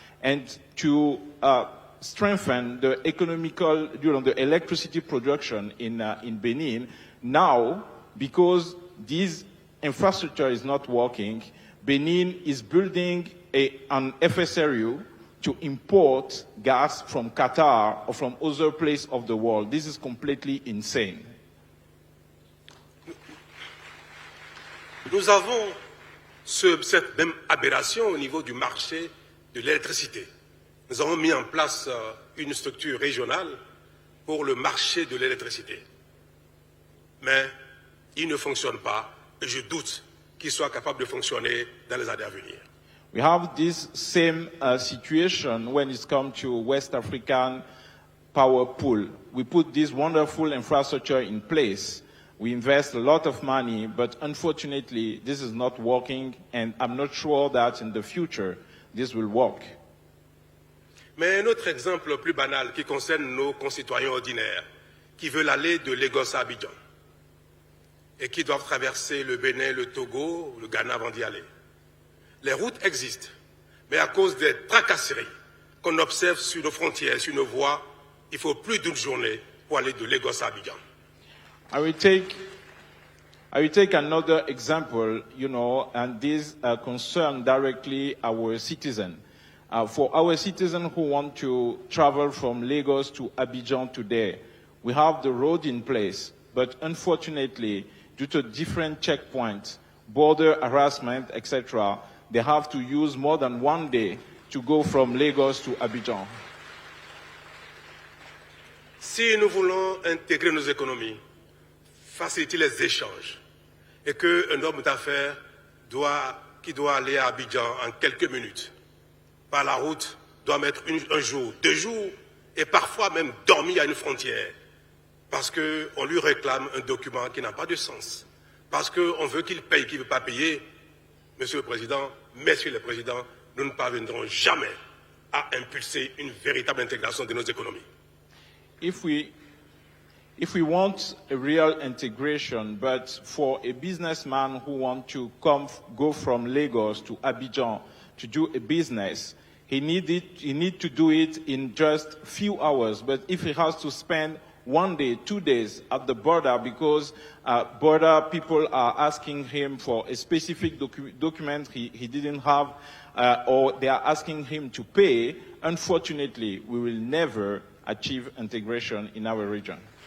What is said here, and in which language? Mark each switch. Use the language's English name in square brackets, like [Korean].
[English] And to strengthen the economical, the electricity production in Benin, now, because this infrastructure is not working, Benin is building an FSRU to import gas from Qatar or from other places of the world. This is completely insane. [French] Nous avons cette même aberration au niveau du marché de l'électricité. Nous avons mis en place une structure régionale pour le marché de l'électricité. Mais il ne fonctionne pas et je doute qu'il soit capable de fonctionner dans les années à venir. [English] We have this same situation when it comes to West African power pool. We put this wonderful infrastructure in place. We invest a lot of money, but unfortunately, this is not working, and I'm not sure that in the future, this will work. [French] Mais un autre exemple plus banal qui concerne nos concitoyens ordinaires qui veulent aller de Lagos à Abidjan et qui doivent traverser le Bénin, le Togo, le Ghana avant d'y aller. Les routes existent, mais à cause des tracasseries qu'on observe sur nos frontières, sur nos voies, il faut plus d'une journée pour aller de Lagos à Abidjan. [English] I will take another example, and this concerns directly our citizens. For our citizens who want to travel from Lagos to Abidjan today, we have the road in place, but unfortunately, due to different checkpoints, border harassment, etc., they have to use more than one day to go from Lagos to Abidjan. [French] Si nous voulons intégrer nos économies, faciliter les échanges, et qu'un homme d'affaires qui doit aller à Abidjan en quelques minutes, par la route, doit mettre un jour, 2 jours, et parfois même dormir à une frontière, parce qu'on lui réclame un document qui n'a pas de sens, parce qu'on veut qu'il paye, qu'il ne veut pas payer. Monsieur le Président, Messieurs les Présidents, nous ne parviendrons jamais à impulser une véritable intégration de nos économies. [English] If we if we want a real integration, but for a businessman who wants to go from Lagos to Abidjan to do a business, he need to do it in just a few hours. But if he has to spend 1 day, 2 days at the border because border people are asking him for a specific document he didn't have, or they are asking him to pay, unfortunately, we will never achieve integration in our region.